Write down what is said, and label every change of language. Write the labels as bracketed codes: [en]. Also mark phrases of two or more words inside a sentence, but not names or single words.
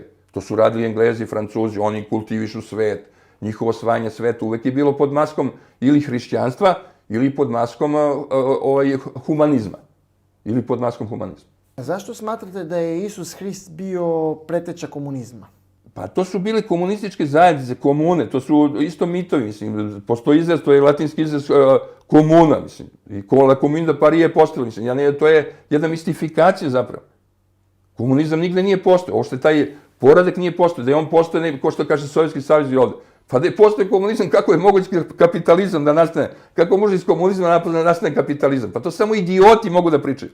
[sr] To su radili Englezi, Francuzi, oni kultivišu svet, njihovo osvajanje sveta uvek je bilo pod maskom ili hrišćanstva, ili pod maskom humanizma. Ili pod maskom humanizma. Zašto smatrate da je Isus Hrist bio preteča komunizma? Pa to su bili komunističke zajednice, komune, to su isto mitovi, mislim, postoji izraz, to je latinski izraz komuna, mislim, i [fr] la commune de Paris [sr] je postojala, mislim, to je jedna mistifikacija zapravo. Komunizam nigde nije postojao, ovo što je taj poredak nije postojao, da je on postoje, ko što kaže Sovjetski savez i ovde. Pa da je postoje komunizam, kako je moguć kapitalizam da nastane, kako može iz komunizma da nastane kapitalizam, pa to samo idioti mogu da pričaju.